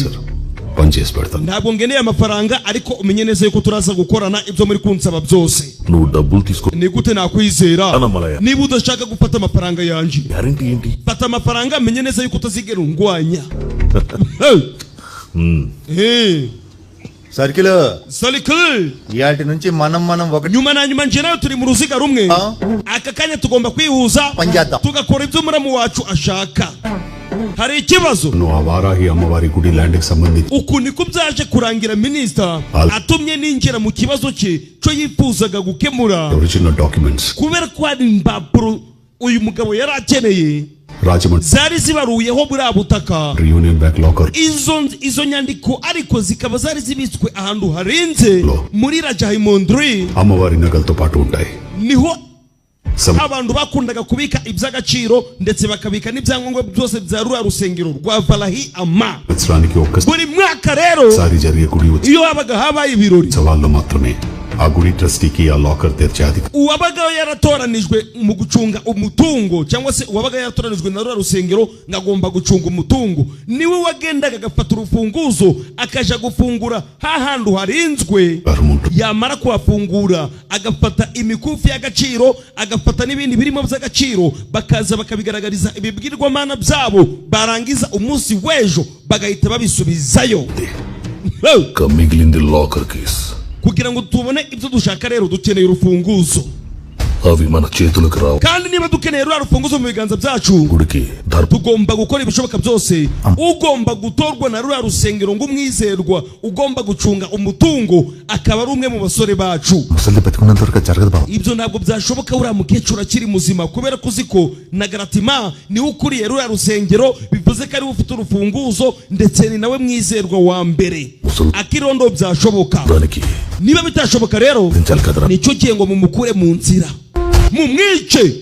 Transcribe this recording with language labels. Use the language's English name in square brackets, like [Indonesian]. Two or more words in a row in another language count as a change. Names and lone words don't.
[Telugu] పని చేసి పెడతాను [Kinyarwanda] ntabwo ngeneye amafaranga ariko umenye neza yuko turaza gukorana ibyo muri kunsaba byose [Telugu] నువ్వు డబ్బులు తీసుకో [Kinyarwanda] ni gute nakwizera Anamalaya. niba udashaka gufata amafaranga yanje [Telugu] గ్యారెంటీ ఏంటి [Kinyarwanda] fata amafaranga amenye neza yuko utazigera ungwanya [Telugu] సర్కిల్ [Kinyarwanda] Salikul [Telugu] ఇయాటి నుంచి మనం ఒకటి [Kinyarwanda] nyuma na nyuma nje nayo turi mu ruziga rumwe aka kanya tugomba kwihuza tugakora ibyo muramu wacu ashaka hari ikibazo [Telugu] నువ్వు ఆ వారాహి అమ్మవారి గుడి ల్యాండ్ కి సంబంధించి [Kinyarwanda] uku niko byaje kurangira minisita atumye ninjira mu kibazo cye cyo yifuzaga gukemura [English] original documents [Kinyarwanda] kubera ko hari impapuro uyu mugabo yari akeneye [Telugu] రాజమండ్రి [Kinyarwanda] zari zibaruyeho buriya butaka [English] Union Bank locker [Kinyarwanda] izo nyandiko ariko zikaba zari zibitswe ahantu harinze muri Rajahimondri [Telugu] అమ్మవారి నగలతో పాటు ఉంటాయి [Kinyarwanda] niho abantu bakundaga kubika iby'agaciro ndetse bakabika n'ibyangombwa byose bya ruriya rusengero rwa Valahi Ama buri mwaka rero iyo habaga habaye ibirori [Telugu] సవాళ్ళు మాత్రమే ఆ గుడి ట్రస్టీకి ఆ లాకర్ తెరిచే అధికారం [Kinyarwanda] uwabaga yaratoranijwe mu gucunga umutungo cyangwa se uwabaga yaratoranijwe na ruriya rusengero ngagomba gucunga umutungo niwe wagendaga agafata urufunguzo akaja gufungura hahantu harinzwe yamara kuhafungura agafata imikufi y'agaciro agafata n'ibindi birimo by'agaciro bakaza bakabigaragariza ibibwirwamana byabo barangiza umunsi w'ejo bagahita babisubizayo [Telugu] మిగిలింది [English] locker case [Kinyarwanda] kugira ngo tubone ibyo dushaka rero dukeneye urufunguzo [Telugu] అవి మన చేతులకు రావు [Kinyarwanda] kandi niba dukeneye ruriya rufunguzo mu biganza byacu [Telugu] గుడికి [Kinyarwanda] tugomba gukora ibishoboka byose ugomba gutorwa na ruriya rusengero ngo umwizerwa ugomba gucunga umutungo akaba ari umwe mu basore bacu ibyo ntabwo byashoboka uriya mukecuru akiri muzima kubera ko uzi ko na Garatima niwe ukuriye ruriya rusengero bivuze ko ariwe ufite urufunguzo ndetse ni nawe mwizerwa wa mbere akirondo byashoboka niba bitashoboka rero nicyo gihe ngo mumukure mu nzira mumwice